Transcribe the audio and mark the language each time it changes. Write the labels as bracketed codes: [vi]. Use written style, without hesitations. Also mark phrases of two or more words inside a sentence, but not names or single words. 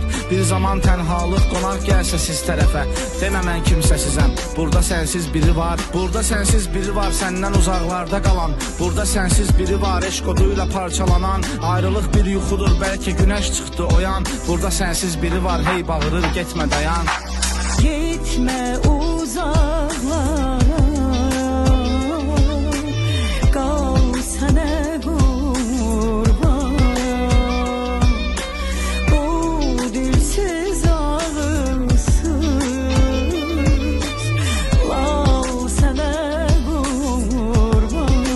[az] Bir zaman tənhalıq qonaq gəlsə siz tərəfə. Demə mən kimsəsizəm, burada sənsiz biri var. Burada sənsiz biri var, səndən uzaqlarda qalan. Burada sənsiz biri var, eşq oduyla parçalanan. Ayrılıq bir yuxudur, bəlkə günəş çıxdı oyan. Burada sənsiz biri var, hey bağırır, getmə dayan. [tr] Gitme uzaklara, kal sana kurban. Bu dilsiz ağızsız, kal sana kurban.